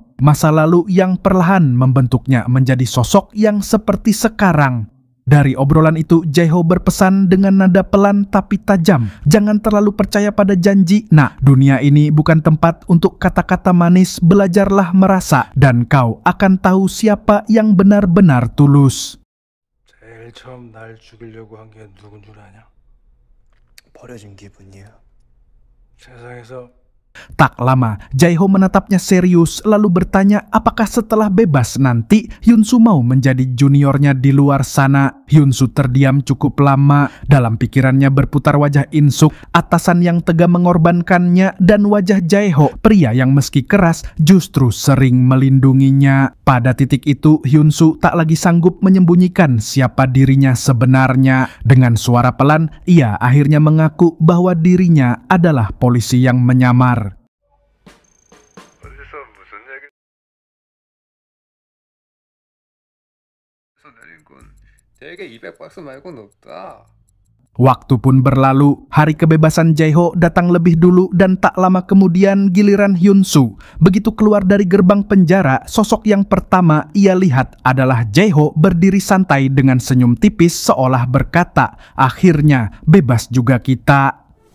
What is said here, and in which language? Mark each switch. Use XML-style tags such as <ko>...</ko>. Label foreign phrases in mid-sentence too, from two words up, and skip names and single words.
<id>Masa lalu yang perlahan membentuknya menjadi sosok yang seperti sekarang. Dari obrolan itu, Jae-ho berpesan dengan nada pelan tapi tajam. Jangan terlalu percaya pada janji. Nah, dunia ini bukan tempat untuk kata-kata manis. Belajarlah merasa dan kau akan tahu siapa yang benar-benar tulus.</id> <ko>제일 처음 날 죽이려고 한 게 누군 줄 아냐? 버려진 기분이야. 세상에서</ko> <id>Tak lama, Jae-ho menatapnya serius lalu bertanya apakah setelah bebas nanti Hyun-soo mau menjadi juniornya di luar sana. Hyun-soo terdiam cukup lama. Dalam pikirannya berputar wajah In-suk, atasan yang tega mengorbankannya, dan wajah Jae-ho, pria yang meski keras justru sering melindunginya. Pada titik itu, Hyun-soo tak lagi sanggup menyembunyikan siapa dirinya sebenarnya. Dengan suara pelan, ia akhirnya mengaku bahwa dirinya adalah polisi yang menyamar.</id> <ko>어디서 무슨 얘기? 서 내린 건 대개 200박스 말고는 없다.</ko> <id>Waktu pun berlalu, hari kebebasan Jae-ho datang lebih dulu dan tak lama kemudian giliran Hyun-soo. Begitu keluar dari gerbang penjara, sosok yang pertama ia lihat adalah Jae-ho berdiri santai dengan senyum tipis seolah berkata, akhirnya bebas juga kita.</id>